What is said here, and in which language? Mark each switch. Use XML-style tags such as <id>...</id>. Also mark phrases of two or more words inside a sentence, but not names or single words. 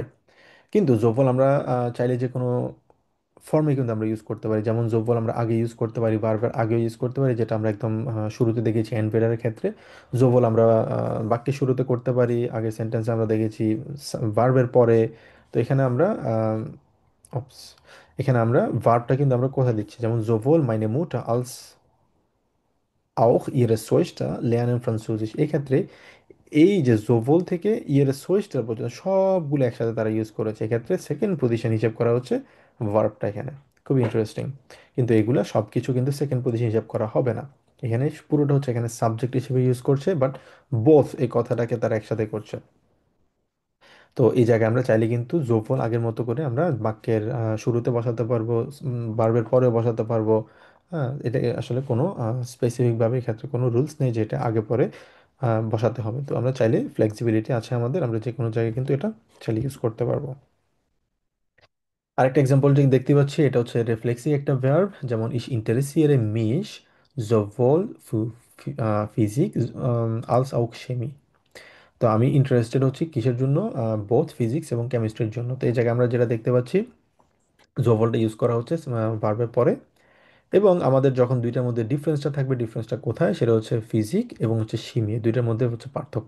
<bn>কিন্তু জোভল আমরা চাইলে যে কোনো ফর্মে কিন্তু আমরা ইউজ করতে পারি, যেমন জোভল আমরা আগে ইউজ করতে পারি, ভার্বের আগেও ইউজ করতে পারি, যেটা আমরা একদম শুরুতে দেখেছি এনভেডারের ক্ষেত্রে। জোভল আমরা বাক্যের শুরুতে করতে পারি, আগের সেন্টেন্সে আমরা দেখেছি ভার্বের পরে। তো এখানে আমরা ops, এখানে আমরা ভার্বটা কিন্তু আমরা কোথায় দিচ্ছি, যেমন</bn> <de>sowohl meine Mutter als auch ihre Töchter lernen Französisch.</de> <bn>এক্ষেত্রে এই যে জোভল থেকে</bn> <de>ihre Schwester</de> <bn>পর্যন্ত সবগুলো একসাথে তারা ইউজ করেছে, এক্ষেত্রে</bn> <en>second position</en> <bn>হিসেব করা হচ্ছে ভার্বটা এখানে। খুব ইন্টারেস্টিং, কিন্তু এগুলা সব কিছু কিন্তু</bn> <en>second position</en> <bn>হিসাব করা হবে না। এখানে পুরোটা হচ্ছে এখানে সাবজেক্ট হিসেবে ইউজ করছে,</bn> <en>but both</en> <bn>এই কথাটাকে তারা একসাথে করছে। তো এই জায়গায় আমরা চাইলে কিন্তু যোগফল আগের মতো করে আমরা বাক্যের শুরুতে বসাতে পারবো, ভার্বের পরেও বসাতে পারবো। হ্যাঁ, এটা আসলে কোনো স্পেসিফিকভাবে এক্ষেত্রে কোনো রুলস নেই যে এটা আগে পরে বসাতে হবে। তো আমরা চাইলে ফ্লেক্সিবিলিটি আছে আমাদের, আমরা যে কোনো জায়গায় কিন্তু এটা চাইলে ইউজ করতে পারবো। আরেকটা এক্সাম্পল যে দেখতে পাচ্ছি এটা হচ্ছে রিফ্লেক্সিভ একটা ভার্ব, যেমন</bn> <de>ich interessiere mich sowohl für Physik als auch Chemie।</de> <bn>তো আমি ইন্টারেস্টেড হচ্ছি কিসের জন্য, বোথ ফিজিক্স এবং কেমিস্ট্রির জন্য। তো এই জায়গায় আমরা যেটা দেখতে পাচ্ছি জোভলটা ইউজ করা হচ্ছে ভার্বের পরে, এবং আমাদের যখন দুইটার মধ্যে ডিফারেন্সটা থাকবে, ডিফারেন্সটা কোথায়, সেটা হচ্ছে ফিজিক এবং হচ্ছে শিমি, দুইটার মধ্যে হচ্ছে পার্থক্য।</bn>